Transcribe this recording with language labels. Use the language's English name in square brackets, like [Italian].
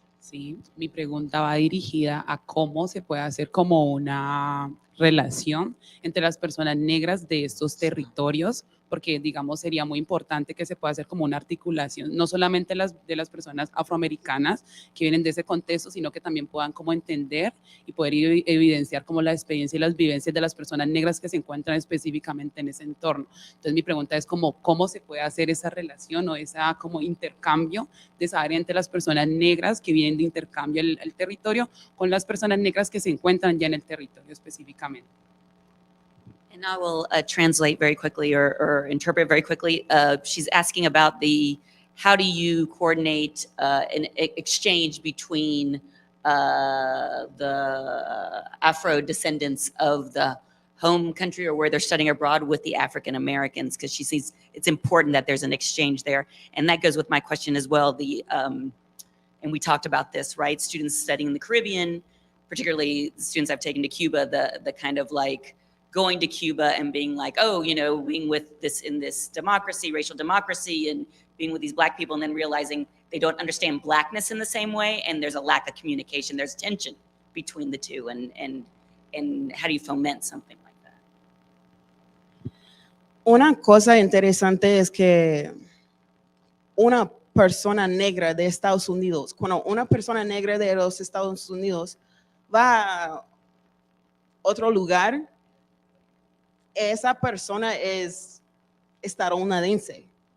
[Spanish] Sí, mi pregunta va dirigida a cómo se puede hacer como una relación entre las personas negras de estos territorios, porque digamos sería muy importante que se pueda hacer como una articulación, no solamente de las personas afroamericanas que vienen de ese contexto, sino que también puedan como entender y poder evidenciar como la experiencia y las vivencias de las personas negras que se encuentran específicamente en ese entorno. Entonces mi pregunta es como cómo se puede hacer esa relación o esa como intercambio de saber entre las personas negras que vienen de intercambio al territorio con las personas negras que se encuentran ya en el territorio específicamente. [English] And I will translate very quickly or interpret very quickly. She's asking about how do you coordinate an exchange between the Afro descendants of the home country or where they're studying abroad with the African Americans, because she sees it's important that there's an exchange there. And that goes with my question as well. And we talked about this, right? Students studying in the Caribbean, particularly students I've taken to Cuba, the kind of like going to Cuba and being like, oh, being with in this democracy, racial democracy, and being with these Black people, and then realizing they don't understand Blackness in the same way, and there's a lack of communication, there's tension between the two, and how do you foment something like that? [Spanish] Una cosa interesante es que una persona negra de Estados Unidos, cuando una persona negra de los Estados Unidos va a otro lugar, esa persona es estadounidense.